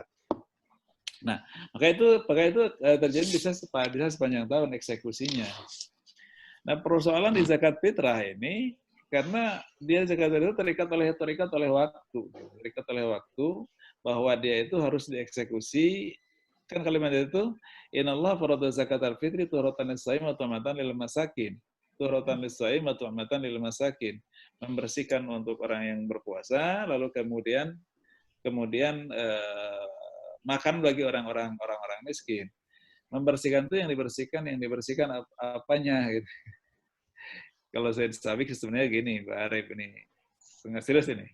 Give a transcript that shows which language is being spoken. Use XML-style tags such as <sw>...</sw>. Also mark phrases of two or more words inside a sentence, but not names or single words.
<id>Nah, maka itu terjadi bisa sepanjang tahun eksekusinya. Nah, persoalan di zakat fitrah ini karena dia zakat fitrah itu terikat oleh waktu bahwa dia itu harus dieksekusi.</id> <ar>Kan kalimat itu إن الله فرض زكاة الفطر طهرة للصائم وطعمة للمساكين. طهرة للصائم وطعمة للمساكين.</ar> <id>Membersihkan untuk orang yang berpuasa, lalu kemudian makan bagi orang-orang miskin. Membersihkan itu yang dibersihkan apanya gitu. Kalau Said Sabiq sebenarnya gini, Pak Arief ini sangat serius ini.</id>